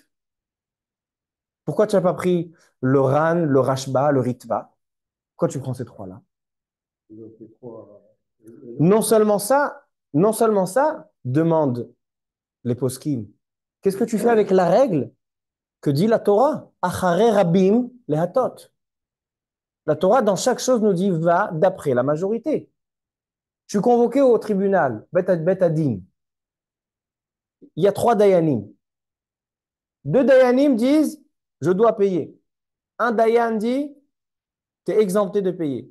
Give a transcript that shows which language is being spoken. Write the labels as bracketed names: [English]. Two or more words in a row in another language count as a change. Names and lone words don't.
[French] Pourquoi tu n'as pas pris le Ran, le Rashba, le Ritva? Pourquoi tu prends ces 3-là? Non seulement ça, demandent les poskim. Qu'est-ce que tu fais avec la règle que dit la Torah? [Hebrew] אחרי רבים להטות. [French] La Torah, dans chaque chose, nous dit va d'après la majorité. Je suis convoqué au tribunal, [Hebrew] בית דין. [French] Il y a 3 dayanim. 2 dayanim disent je dois payer. Un dayan dit tu es exempté de payer.